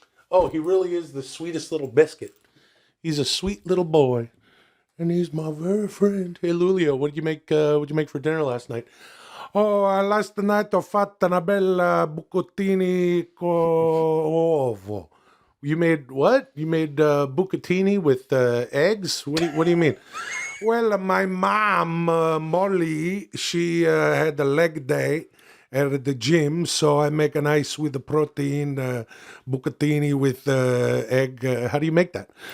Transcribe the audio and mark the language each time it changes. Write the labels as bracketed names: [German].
[English] Oh, he really is the sweetest little biscuit. He's a sweet little boy, and he's my very friend. Hey, Lulio, what did you make? What did you make for dinner last night? Oh, last night [Italian] ho fatto una bella bucatini con ovo. [English] You made what? You made bucatini with eggs? What do you mean? Well, my mom, Molly, she had a leg day at the gym, so I make a nice with the protein bucatini with egg. How do you make that?